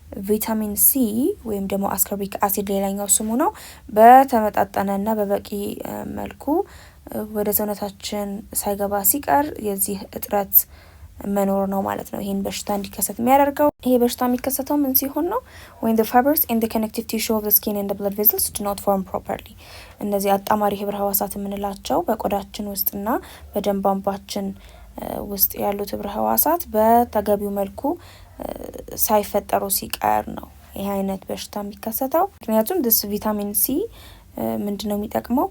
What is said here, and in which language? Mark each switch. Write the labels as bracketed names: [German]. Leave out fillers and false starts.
[Amharic] ቪታሚን ሲ ወይም ደግሞ አስኮርቢክ አሲድ ሌላኛው ስሙ ነው በተመጣጠነና በበቂ መልኩ ወደ ሰውነታችን ሳይገባ ሲቀር የዚህ እጥረት መኖር ነው ማለት ነው ይሄን በሽታ እንዲከሰት የሚያደርገው። ይሄ በሽታ የሚከሰተው ምን ሲሆን ነው? [English] when the fibers in the connective tissue of the skin and the blood vessels do not form properly. [Amharic] እነዚህ አጣማሪ ህብረ ህዋሳት የምንላቸው በቆዳችን ውስጥና በደም ቧንቧችን ውስጥ ያሉት ህብረ ህዋሳት በተገቢው መልኩ ሳይፈጠሩ ሲቀር ነው ይሄ አይነት በሽታ የሚከሰተው። ምክንያቱም this ቪታሚን ሲ ምንድነው የሚጠቅመው?